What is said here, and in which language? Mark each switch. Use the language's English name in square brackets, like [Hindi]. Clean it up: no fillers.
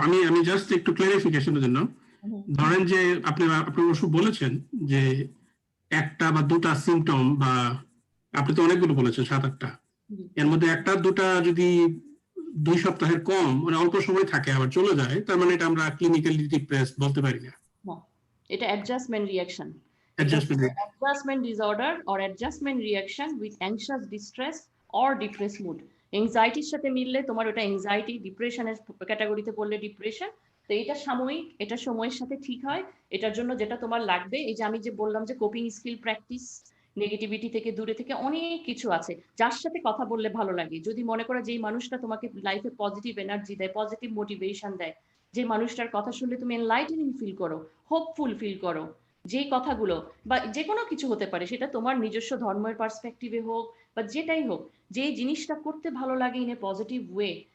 [Bangla] আমি জাস্ট একটু ক্লারিফিকেশনের জন্য, ধরেন যে আপনি অবশ্য বলেছেন যে একটা বা দুটা সিমটম, বা আপনি তো অনেকগুলো বলেছেন 7-8টা, এর মধ্যে একটা দুটা যদি 2 সপ্তাহের কম মানে অল্প সময় থাকে আবার চলে যায়, তার মানে এটা আমরা ক্লিনিক্যালি ডিপ্রেসড বলতে পারি না। এটা adjustment reaction, adjustment [English] adjustment disorder or adjustment reaction with anxious distress or depressed mood. [Bangla] এংজাইটির সাথে মিললে তোমার ওটা এংজাইটি, ডিপ্রেশনের ক্যাটাগরিতে পড়লে ডিপ্রেশন। তো এটা সাময়িক, এটা সময়ের সাথে ঠিক হয়। এটার জন্য যেটা তোমার লাগবে, এই যে আমি যে বললাম যে কোপিং স্কিল প্র্যাকটিস, নেগেটিভিটি থেকে দূরে থেকে অনেক কিছু আছে। যার সাথে কথা বললে ভালো লাগে, যদি মনে করো যেই মানুষটা তোমাকে লাইফে পজিটিভ এনার্জি দেয়, পজিটিভ মোটিভেশন দেয়, যে মানুষটার কথা শুনলে তুমি এনলাইটেনিং ফিল করো, হোপফুল ফিল করো, যেই কথাগুলো বা যে কোনো কিছু হতে পারে, সেটা তোমার নিজস্ব ধর্মের পার্সপেক্টিভে হোক বা যেটাই হোক, যে জিনিসটা করতে ভালো লাগে [English] In a positive way.